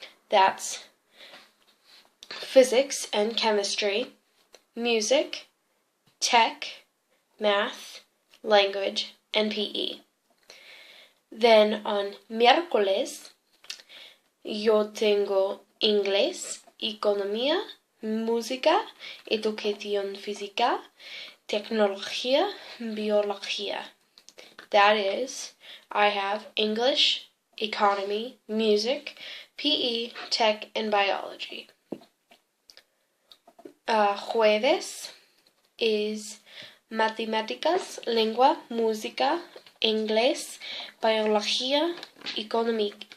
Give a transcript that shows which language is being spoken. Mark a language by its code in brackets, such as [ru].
[en] That's physics and chemistry, music, tech, math, language, and PE. Then on [es] miércoles, yo tengo inglés, economía, música, educación física, tecnología, biología. [en] That is, I have English, economy, music, PE, tech, and biology. [es] Jueves is matemáticas, lengua, música, inglés, biología, economía.